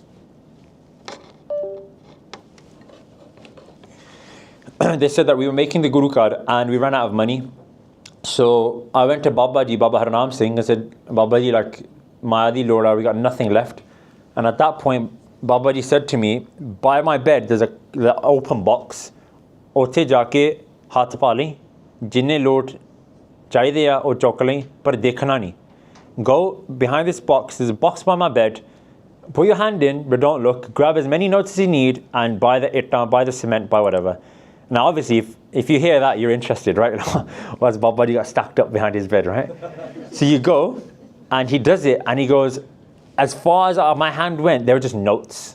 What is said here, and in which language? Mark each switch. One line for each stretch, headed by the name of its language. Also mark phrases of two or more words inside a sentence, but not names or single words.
English: They said that we were making the Guru Card and we ran out of money. So I went to Baba Harnam Singh, and said, Baba Ji, like,
Punjabi: ਮਾਇਆਦੀ ਲੋੜਾ,
English: we got nothing left. And at that point, Baba Ji said to me, by my bed, there's the open box.
Punjabi: ਓਥੇ ਜਾਕੇ ਹੱਥ ਪਾ ਲਈਂ, ਜਿੰਨੇ load ਚਾਹੀਏ ਯਾ ਓ ਚੁੱਕ ਲਈਂ, ਪਰ ਦੇਖਣਾ ਨਹੀਂ.
English: Go behind this box, there's a box by my bed, put your hand in, but don't look, grab as many notes as you need, and buy the itta, buy the cement, buy whatever. Now, obviously, if you hear that, you're interested, right? What's Baba Ji got stacked up behind his bed, right? So you go, and he does it, and he goes, as far as my hand went, there were just notes.